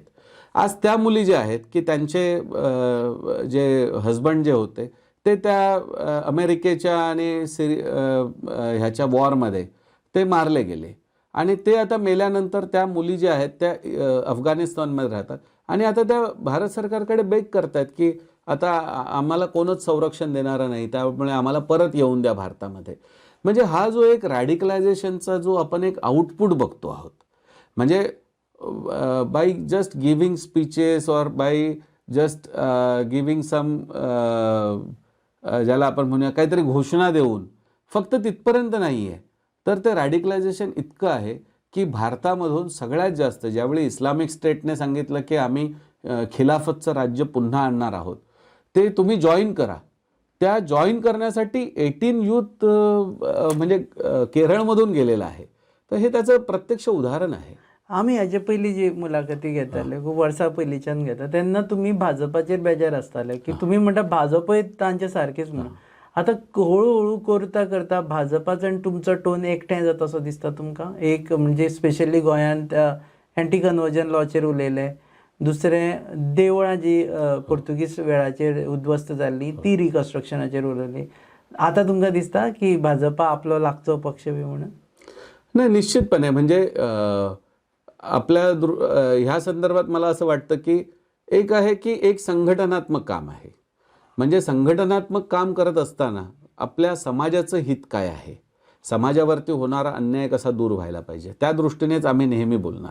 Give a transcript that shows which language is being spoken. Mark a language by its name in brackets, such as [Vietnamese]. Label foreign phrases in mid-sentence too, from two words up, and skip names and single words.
[Marathi] आज त्या मुली ज्या आहेत की त्यांचे जे हजबंड जे होते ते त्या अमेरिकेच्या आणि ह्याच्या वॉरमध्ये ते मारले गेले, आणि ते आता मेल्यानंतर त्या मुली ज्या आहेत त्या अफगाणिस्तानमध्ये राहतात, आणि आता त्या भारत सरकारकडे बेग करतायत की आता आम्हाला कोणच संरक्षण देणारं नाही, त्यामुळे आम्हाला परत येऊन द्या भारतामध्ये. म्हणजे हा जो एक रॅडिकलायझेशनचा जो आपण एक आउटपुट बघतो आहोत, म्हणजे [English] by just giving speeches or by just giving some [Marathi] ज्याला आपण म्हणूया काहीतरी घोषणा देऊन फक्त तिथपर्यंत नाही आहे, तर ते रॅडिकलायझेशन इतकं आहे की भारतामधून सगळ्यात जास्त ज्यावेळी इस्लामिक स्टेटने सांगितलं की आम्ही खिलाफतचं राज्य पुन्हा आणणार आहोत, ते तुम्ही जॉईन करा, त्या जॉईन करण्यासाठी 18 यूथ म्हणजे केरळमधून गेलेलं आहे. तर हे त्याचं प्रत्यक्ष उदाहरण आहे. [Konkani] आम्ही हाजे पयलीं जी मुलाखती घेताले खूप वर्सां पयलींच्यान घेता तेन्ना तुमी भाजपाचेर बेजार आसताले की तुमी म्हणटा भाजपय तांचे सारकेच म्हणून. आतां हळू करता करता भाजपाचो आनी तुमचो टोन एकठांय जाता असो दिसता तुमकां? एक म्हणजे स्पेशली गोंयांत [English] anti conversion [Konkani] लॉचेर उलयले, दुसरें देवळां जी पोर्तुगीज वेळाचेर उद्ध्वस्त जाल्ली ती रिकन्स्ट्रक्शनाचेर उलयली. आतां तुमकां दिसता की भाजपा आपलो लागचो पक्ष बी म्हणून? [Marathi] नाही, निश्चितपणे म्हणजे आपल्या ह्या संदर्भात मला असं वाटतं की एक आहे की एक संघटनात्मक काम आहे. म्हणजे संघटनात्मक काम करत असताना आपल्या समाजाचं हित काय आहे, समाजावरती होणारा अन्याय कसा दूर व्हायला पाहिजे, त्या दृष्टीनेच आम्ही नेहमी बोलणार.